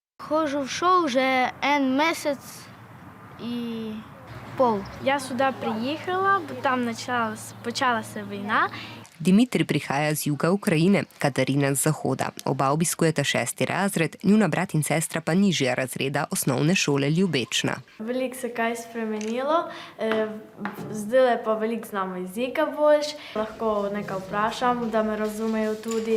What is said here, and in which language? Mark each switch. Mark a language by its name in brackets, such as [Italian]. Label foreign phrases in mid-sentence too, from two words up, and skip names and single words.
[Ukrainian] хожу в школу вже 1,5 місяця. Я сюди приїхала, бо там почалася війна. [Slovenian] Dimitri prihaja z juga Ukrajine, Katarina z zahoda. Oba obiskujeta 6. razred, njuna brat in sestra pa nižja razreda osnovne šole Ljubečna. Veliko se kaj spremenilo, zdaj pa veliko znamo jezika boljš, lahko nekaj vprašam, da me razumejo tudi.